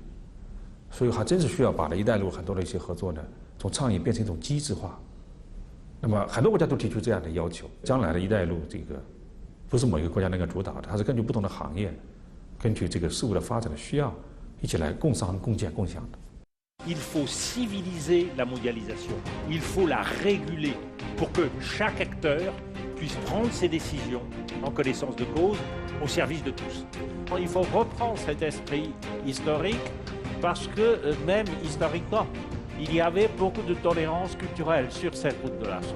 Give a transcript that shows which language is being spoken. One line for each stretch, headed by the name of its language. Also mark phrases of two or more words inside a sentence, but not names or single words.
Chinese: 所以还真是需要把“一带一路”很多的一些合作呢，从倡议变成一种机制化。那么很多国家都提出这样的要求，将来的“一带一路”这个不是某一个国家能够主导的，它是根据不同的行业，根据这个事物的发展的需要，一起来共商、共建、共享的。
French: Il faut civiliser la mondialisation. Il faut la réguler pour que chaque acteur puisse prendre ses décisions en connaissance de cause au service de tous. Il faut reprendre cet esprit historique parce que même historiquement, il y avait beaucoup de tolérance culturelle sur cette route de la soie.